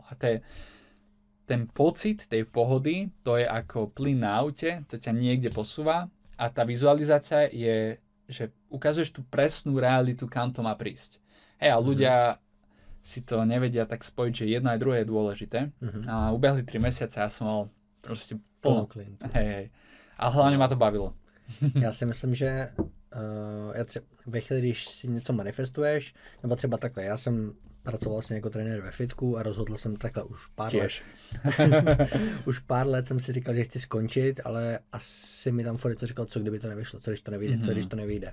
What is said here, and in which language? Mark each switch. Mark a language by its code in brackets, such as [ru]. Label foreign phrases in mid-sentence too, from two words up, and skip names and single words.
[sk] A ten pocit tej pohody, to je ako plyn na aute, to ťa niekde posúva a tá vizualizácia je, že ukazuješ tú presnú realitu, kam to má prísť. Hej, a ľudia si to nevedia tak spojiť, že jedno aj druhé je dôležité. A ubehli 3 mesiace a ja som mal proste plno klientov. Hej. A hlavne ma to bavilo. [cs] Já si myslím, že ve chvíli, když si něco manifestuješ, nebo třeba takhle, já jsem pracoval vlastně jako trenér ve fitku a rozhodl jsem takhle už pár let. Už pár let jsem si říkal, že chci skončit, ale asi mi tam furt něco říkal, co kdyby to nevyšlo, co když to nevyjde, co když to nevyjde.